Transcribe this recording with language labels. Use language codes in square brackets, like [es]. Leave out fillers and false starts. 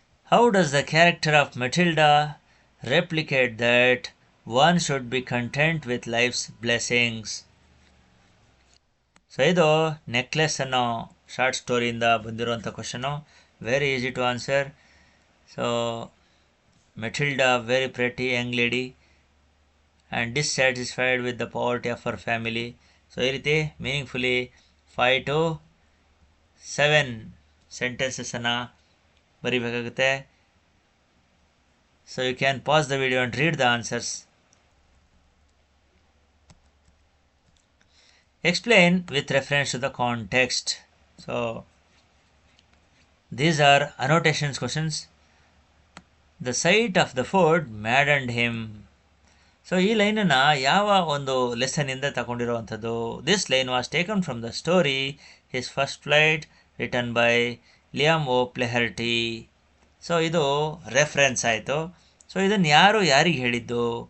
[en] How does the character of Matilda replicate that one should be content with life's blessings? [kn] So ಇದು necklace ಅನ್ನೋ short ಸ್ಟೋರಿಯಿಂದ ಬಂದಿರುವಂಥ question. [en] Very easy to answer. So Matilda, very pretty young lady. and dissatisfied with the poverty of her family. [kn] So ಈ ರೀತಿ ಮೀನಿಂಗ್ಫುಲಿ 5 to 7 ಸೆಂಟೆನ್ಸಸ್ಸನ್ನು ಬರಿಬೇಕಾಗುತ್ತೆ. [en] So you can pause the video and read the answers. Explain with reference to the context. So these are annotations questions. The sight of the food maddened him. [kn] So ಈ ಲೈನನ್ನು ಯಾವ ಒಂದು ಲೆಸನ್ನಿಂದ ತಗೊಂಡಿರುವಂಥದ್ದು? [en] This line was taken from the story His First Flight written by Liam O'Flaherty. [kn] So ಇದು reference ಆಯಿತು. So ಇದನ್ನು ಯಾರಿಗೆ ಹೇಳಿದ್ದು?